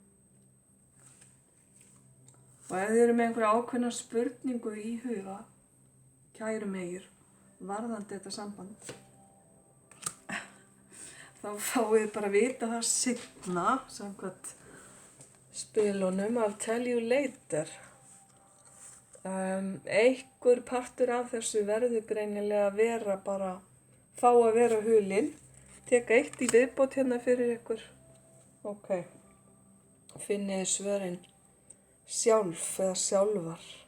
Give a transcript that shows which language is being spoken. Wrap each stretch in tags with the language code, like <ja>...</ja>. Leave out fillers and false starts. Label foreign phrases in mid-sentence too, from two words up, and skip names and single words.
<is>Og ef þið eru með einhverja ákveðna spurningu í huga, kæru Meyjur, varðandi þetta samband, þá fáið bara að vita það seinna, samkvæmt spilunum,</is> <en>I'll tell you later.</en> <is>Einhver partur af þessu verður greinilega að vera bara, fá að vera hulinn. Teka eitt í viðbót hérna fyrir ykkur. Ok, finnið svörin sjálf eða sjálfar.</is>